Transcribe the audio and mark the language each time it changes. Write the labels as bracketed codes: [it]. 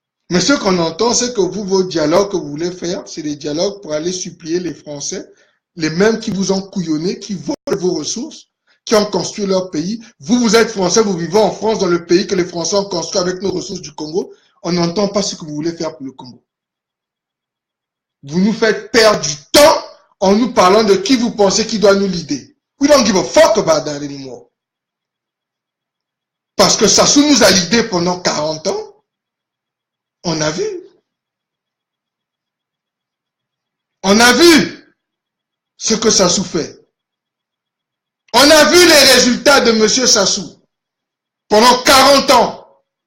[fr] Mais ce qu'on entend, c'est que vous, vos dialogues que vous voulez faire, c'est des dialogues pour aller supplier les Français, les mêmes qui vous ont couillonné, qui volent vos ressources, qui ont construit leur pays. Vous, vous êtes Français, vous vivez en France, dans le pays que les Français ont construit avec nos ressources du Congo. On n'entend pas ce que vous voulez faire pour le Congo. vous nous faites perdre du temps en nous parlant de qui vous pensez qui doit nous leader. [en] We don't give a fuck about that anymore. [fr] Parce que Sassou nous a leadé pendant 40 ans. On a vu. On a vu ce que Sassou fait. On a vu les résultats de M. Sassou pendant 40 ans.